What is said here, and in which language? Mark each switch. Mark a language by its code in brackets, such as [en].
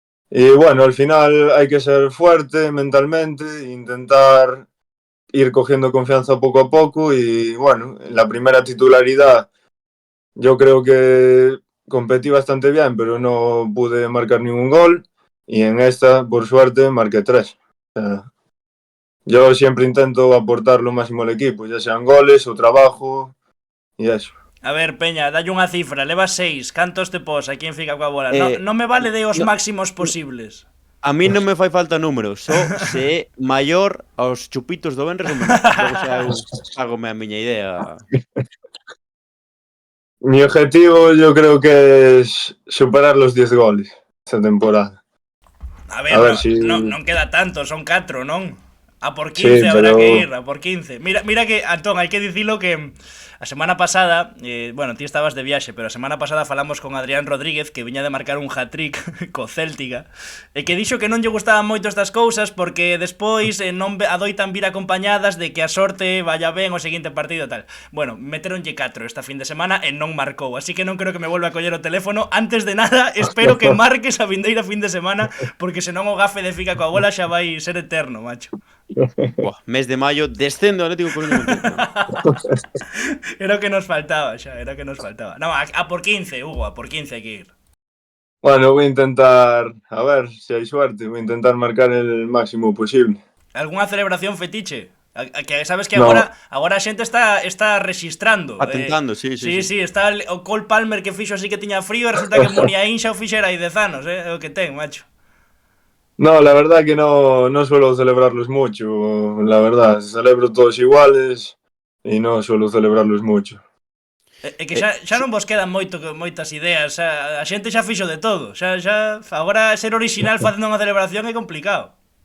[es] Y bueno, al final hay que ser fuerte mentalmente, intentar ir cogiendo confianza poco a poco y bueno, en la primera titularidad yo creo que competí bastante bien, pero no pude marcar ningún gol y en esta, por suerte, marqué 3. O sea, yo siempre intento aportar lo máximo al equipo, ya sean goles o trabajo y eso. [gl] A ver, Peña, dalle unha cifra, levas 6, cantos te pos, aquí en Fica coa bola? Non me vale de os máximos posibles. A mí non me fai falta números, só se é maior aos chupitos do Benres ou menor. Logo xa eu fágome a miña idea. [es] Mi objetivo yo creo que es superar los 10 goles esta temporada. A ver, A ver si... [gl] non queda tanto, son 4, non? A por 15 [es] Sí, habrá pero- [gl] que ir, a por 15. Mira que, Antón, hai que dicilo que a semana pasada, bueno, ti estabas de viaxe, pero a semana pasada falamos con Adrián Rodríguez, que viña de marcar un hat-trick co Céltica, e que dixo que non lle gustaban moito estas cousas porque despois non adoitan vir acompañadas de que a sorte vaya ben o seguinte partido e tal. Bueno, meteronlle 4 esta fin de semana e non marcou, así que non creo que me volva a coller o teléfono. Antes de nada, espero que marques a vindeira fin de semana, porque senón o gafe de Fica coa bola xa vai ser eterno, macho. Buah, mes de maio, descendo ao Atlético Coruña. Era o que nos faltaba xa, era o que nos faltaba. Non, a por 15, Hugo, a por 15 hai que ir. [es] Bueno, voy a intentar, a ver si hay suerte, voy a intentar marcar el máximo posible. [gl] Algunha celebración fetiche? Que sabes que [es] No. [gl] agora a xente está rexistrando. [es] Atentando, sí. [gl] Sí, está o Cole Palmer que fixo así que tiña frío e resulta que Muniain xa o fixera hai 10 anos, é o que ten, macho. [es] No, la verdad que no suelo celebrarlos mucho, la verdad, celebro todos iguales y no suelo celebrarlos mucho. [gl] É que xa non vos quedan moitas ideas, a xente xa fixo de todo. Xa agora ser original facendo unha celebración é complicado.